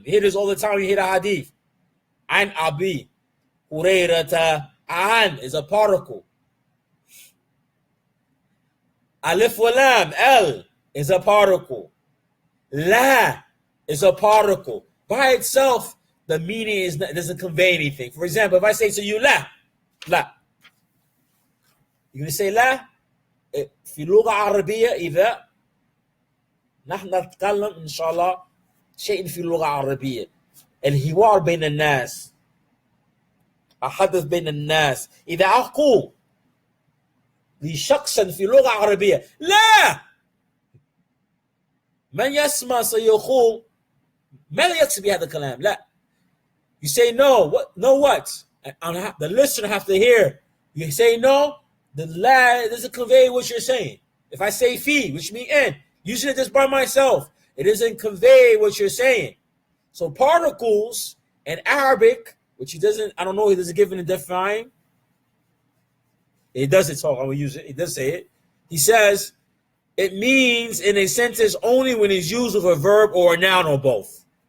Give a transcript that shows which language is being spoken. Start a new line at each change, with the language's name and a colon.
English: You hear this all the time. You hear the hadith. An Abi Hurairata. An is a particle. Alif wa lam, L is a particle. La is a particle. By itself, the meaning doesn't convey anything. For example, if I say to you, la, you're going to say
Arabic: لا في لغة عربية إذا نحن نتكلم إن شاء الله شيء في اللغة العربية الحوار بين الناس أحدث بين الناس إذا أقول لشخص في لغة عربية لا من يسمع سيقول ماذا يقصد بهذا الكلام لا
English: you say no what and the listener have to hear you say no the la doesn't convey what you're saying. If I say fi, which means in, using it just by myself, it doesn't convey what you're saying. So particles in Arabic, which he doesn't, I don't know, he doesn't give it a define. He doesn't talk, I'm going to use it. He does say it. He says, it means in a sentence only when it's used with a verb or a noun or both.